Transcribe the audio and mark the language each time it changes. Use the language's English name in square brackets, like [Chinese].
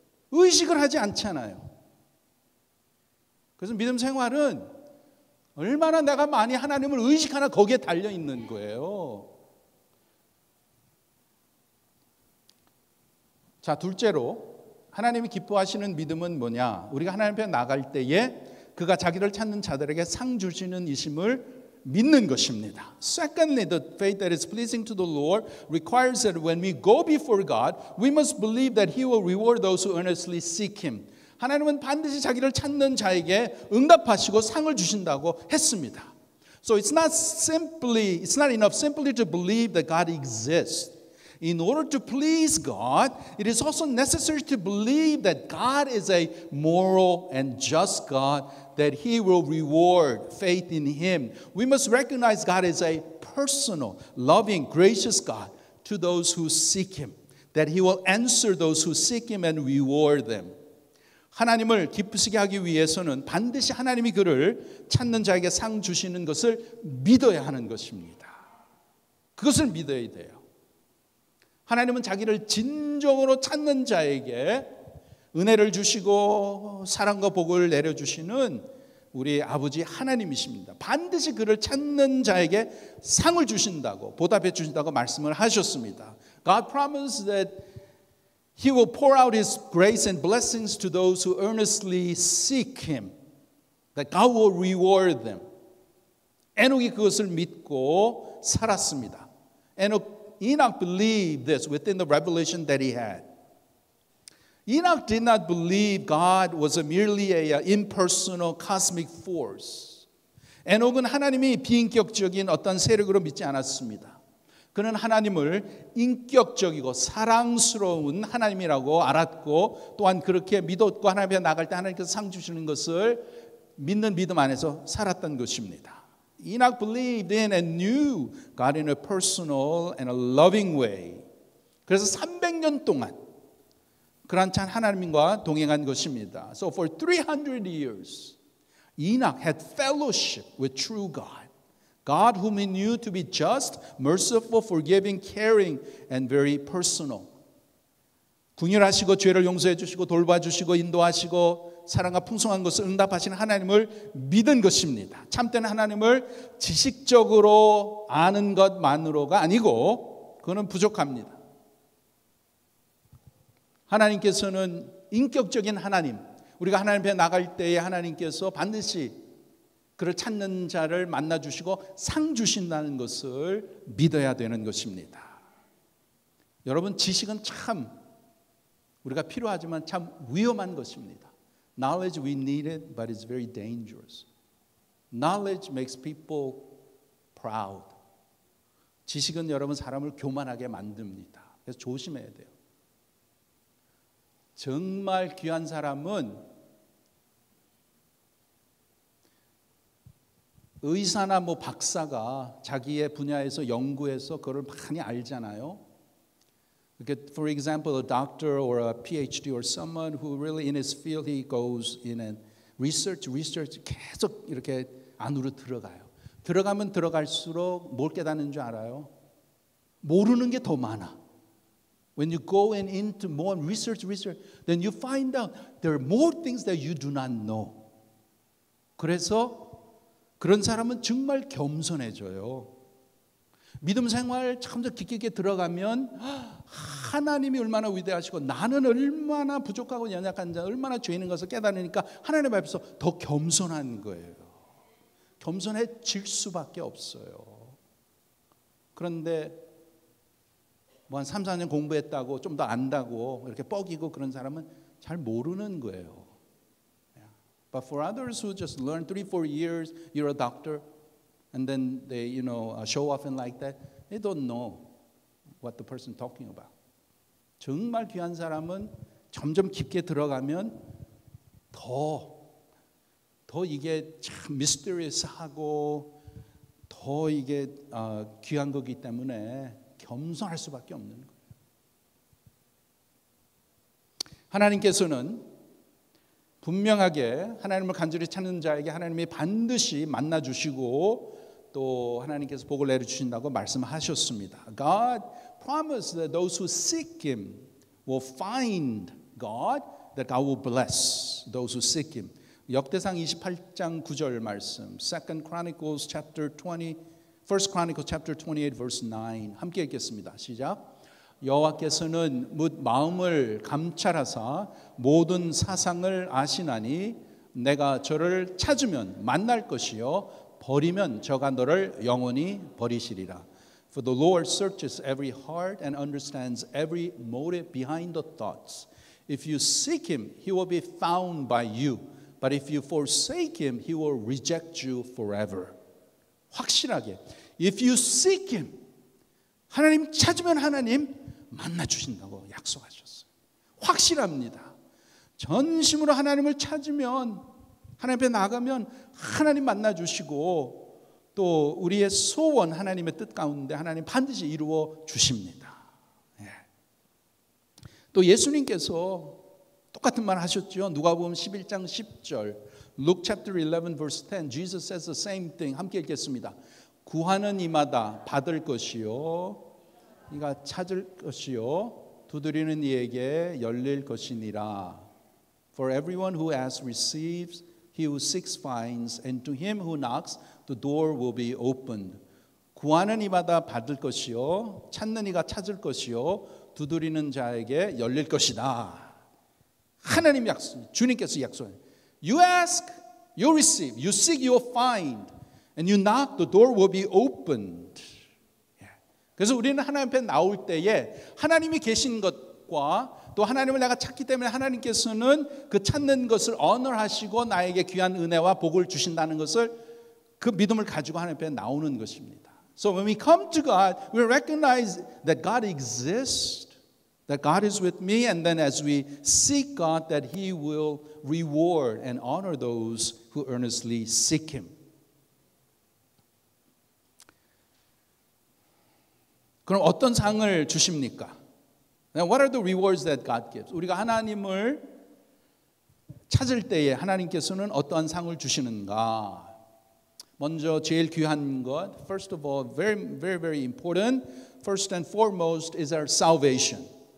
[Korean] 의식을 하지 않잖아요. 그래서 믿음 생활은 얼마나 내가 많이 하나님을 의식하나 거기에 달려 있는 거예요. 자, 둘째로 하나님이 기뻐하시는 믿음은 뭐냐? 우리가 하나님 앞에 나갈 때에 그가 자기를 찾는 자들에게 상 주시는 이심을 믿는 것입니다. [English] Secondly, the faith that is pleasing to the Lord requires that when we go before God, we must believe that He will reward those who earnestly seek Him. [Korean] 하나님은 반드시 자기를 찾는 자에게 응답하시고 상을 주신다고 했습니다. [English] So it's not enough simply to believe that God exists. In order to please God, it is also necessary to believe that God is a moral and just God, that He will reward faith in Him. We must recognize God is a personal, loving, gracious God to those who seek Him, that He will answer those who seek Him and reward them. [Korean] 하나님을 기쁘시게 하기 위해서는 반드시 하나님이 그를 찾는 자에게 상 주시는 것을 믿어야 하는 것입니다. 그것을 믿어야 돼요. 하나님은 자기를 진정으로 찾는 자에게 은혜를 주시고 사랑과 복을 내려주시는 우리 아버지 하나님이십니다. 반드시 그를 찾는 자에게 상을 주신다고 보답해 주신다고 말씀을 하셨습니다. [English] God promised that He will pour out His grace and blessings to those who earnestly seek Him. That God will reward them. [Korean] 에녹이 그것을 믿고 살았습니다. [English] Enoch believed this within the revelation that he had. Enoch did not believe God was merely an impersonal cosmic force. [Korean] 에녹은 하나님이 비인격적인 어떤 세력으로 믿지 않았습니다. 그는 하나님을 인격적이고 사랑스러운 하나님이라고 알았고 또한 그렇게 믿었고 하나님 앞에 나갈 때 하나님께서 상 주시는 것을 믿는 믿음 안에서 살았던 것입니다. [English] Enoch believed in and knew God in a personal and a loving way. [Korean] 그래서 300년 동안 그런 참 하나님과 동행한 것입니다. [English] So for 300 years, Enoch had fellowship with true God. God whom he knew to be just, merciful, forgiving, caring, and very personal. [Korean] 궁휼하시고 죄를 용서해 주시고 돌봐주시고 인도하시고 사랑과 풍성한 것을 응답하시는 하나님을 믿은 것입니다. 참되는 하나님을 지식적으로 아는 것만으로가 아니고 그거는 부족합니다. 하나님께서는 인격적인 하나님, 우리가 하나님 앞에 나갈 때에 하나님께서 반드시 그를 찾는 자를 만나주시고 상 주신다는 것을 믿어야 되는 것입니다. 여러분, 지식은 참 우리가 필요하지만 참 위험한 것입니다. [English] Knowledge, we need it, but it's very dangerous. Knowledge makes people proud. [Korean] 지식은 여러분 사람을 교만하게 만듭니다. 그래서 조심해야 돼요. 정말 귀한 사람은 의사나 뭐 박사가 자기의 분야에서 연구해서 그걸 많이 알잖아요. [English] For example, a doctor or a PhD or someone who really in his field he goes in and research [Korean] 계속 이렇게 안으로 들어가요. 들어가면 들어갈수록 뭘 깨닫는 줄 알아요? 모르는 게 더 많아. [English] When you go into more research, then you find out there are more things that you do not know. [Korean] 그래서 그런 사람은 정말 겸손해져요. 믿음 생활 참 깊게 있게 들어가면 하나님이 얼마나 위대하시고 나는 얼마나 부족하고 연약한지 얼마나 죄인인 것을 깨달으니까 하나님 앞에서 더 겸손한 거예요. 겸손해질 수밖에 없어요. 그런데 뭐 한 3, 4년 공부했다고 좀 더 안다고 이렇게 뻐기고 그런 사람은 잘 모르는 거예요. [English] But for others who just learn 3, 4 years, you're a doctor, and then they, show off and like that, they don't know what the person talking about. [Korean] 정말 귀한 사람은 점점 깊게 들어가면 더 이게 참 미스터리어스하고 더 이게 귀한 거기 때문에 겸손할 수밖에 없는 거예요. 하나님께서는 분명하게 하나님을 간절히 찾는 자에게 하나님이 반드시 만나주시고 또 하나님께서 복을 내려주신다고 말씀하셨습니다. [English] God promised that those who seek Him will find God, that God will bless those who seek Him. [Korean] 역대상 28장 9절 말씀, [English] 2 Chronicles chapter 20, 1 Chronicles chapter 28 verse 9 [Korean] 함께 읽겠습니다. 시작. 여호와께서는 뭇 마음을 감찰하사 모든 사상을 아시나니 내가 저를 찾으면 만날 것이요 버리면 저가 너를 영원히 버리시리라. [English] For the Lord searches every heart and understands every motive behind the thoughts. If you seek Him, He will be found by you. But if you forsake Him, He will reject you forever. [Korean] 확실하게 [English] If you seek Him, [Korean] 하나님 찾으면 하나님 만나 주신다고 약속하셨어요. 확실합니다. 전심으로 하나님을 찾으면 하나님 앞에 나가면 하나님 만나 주시고 또 우리의 소원 하나님의 뜻 가운데 하나님 반드시 이루어 주십니다. 또 예수님께서 똑같은 말 하셨죠. 누가복음 11장 10절 [English] Luke chapter 11 verse 10 Jesus says the same thing. [Korean] 함께 읽겠습니다. 구하는 이마다 받을 것이요 이가 찾을 것이요 두드리는 이에게 열릴 것이니라. [English] For everyone who asks receives, he who seeks finds, and to him who knocks the door will be opened. [Korean] 구하는 이마다 받을 것이요 찾는 이가 찾을 것이요 두드리는 자에게 열릴 것이다. 하나님 약속, 주님께서 약속해요. [English] You ask, you receive. You seek, you will find. And you knock, the door will be opened. [Korean] 그래서 우리는 하나님 앞에 나올 때에 하나님이 계신 것과 또 하나님을 내가 찾기 때문에 하나님께서는 그 찾는 것을 honor하시고 나에게 귀한 은혜와 복을 주신다는 것을 그 믿음을 가지고 하나님 앞에 나오는 것입니다. [English] So when we come to God, we recognize that God exists, that God is with me, and then as we seek God, that He will reward and honor those who earnestly seek Him. [Korean] 그럼 어떤 상을 주십니까? [English] What are the rewards that God gives? [Korean] 우리가 하나님을 찾을 때에 하나님께서는 어떠한 상을 주시는가? 먼저 제일 귀한 것, [English] first of all, very important, first and foremost is our salvation.